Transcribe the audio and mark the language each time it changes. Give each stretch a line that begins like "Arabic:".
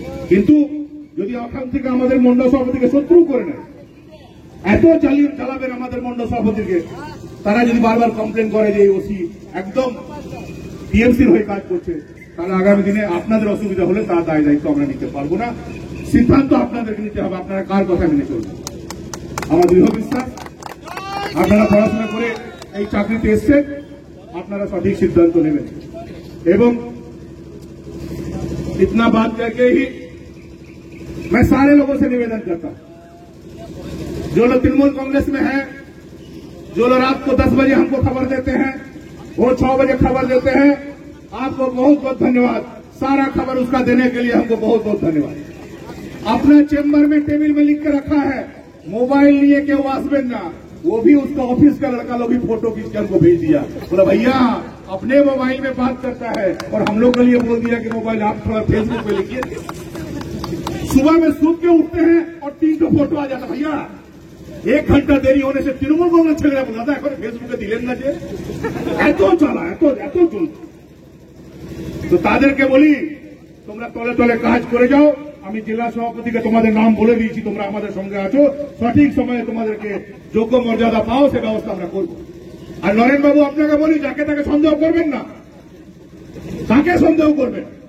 Bangla: কিন্তু যদি ওখান থেকে আমাদের মন্ডল সভাপতিকে শত্রু করে নেয়, এত চালাবেন আমাদের মন্ডল সভাপতিকে, তারা যদি বারবার কমপ্লেন করে যে ওসি একদম টিএমসির হয়ে কাজ করছে, তাহলে আগামী দিনে আপনাদের অসুবিধা হলে তার দায় দায়িত্ব আমরা নিতে পারবো না। সিদ্ধান্ত আপনাদেরকে নিতে হবে, আপনারা কার কথা মেনে চলবেন। আমার দৃঢ় বিশ্বাস আপনারা পড়াশোনা করে এই চাকরিতে এসছেন, আপনারা সঠিক সিদ্ধান্ত নেবেন।
Hindi: এবং इतना बात करके ही मैं सारे लोगों से निवेदन करता हूं, जो लोग तृणमूल कांग्रेस में हैं, जो लोग रात को 10 बजे हमको खबर देते हैं, वो 6 बजे खबर देते हैं, आपको बहुत बहुत धन्यवाद। सारा खबर उसका देने के लिए हमको बहुत बहुत धन्यवाद। अपना चेंबर में टेबल में लिख के रखा है, मोबाइल लिए के वासबेन ना, वो भी उसका ऑफिस का लड़का लोग भी फोटो खींच कर उनको भेज दिया, बोला भैया अपने मोबाइल में बात करता है और हम लोग के लिए बोल दिया कि मोबाइल आप थोड़ा फेसबुक पे लिखिए। सुबह में सूत के उठते हैं और 3 फोटो आ जाता, भैया 1 घंटा देरी होने से तृणमूल कांग्रेस
Bangla: ছেলেরা বলতা এখন ফেসবুকে দিলেন না যে, এত চলা এত চলছে। তো তাদেরকে বলি তোমরা তলে তলে কাজ করে যাও। আমি জেলা সভাপতিকে তোমাদের নাম বলে দিয়েছি, তোমরা আমাদের সঙ্গে আছো, সঠিক সময়ে তোমাদেরকে যোগ্য মর্যাদা পাও সে ব্যবস্থা আমরা করব। আর নরেন বাবু আপনাকে বলি, যাকে তাকে সন্দেহ করবেন না, তাকে সন্দেহ করবেন।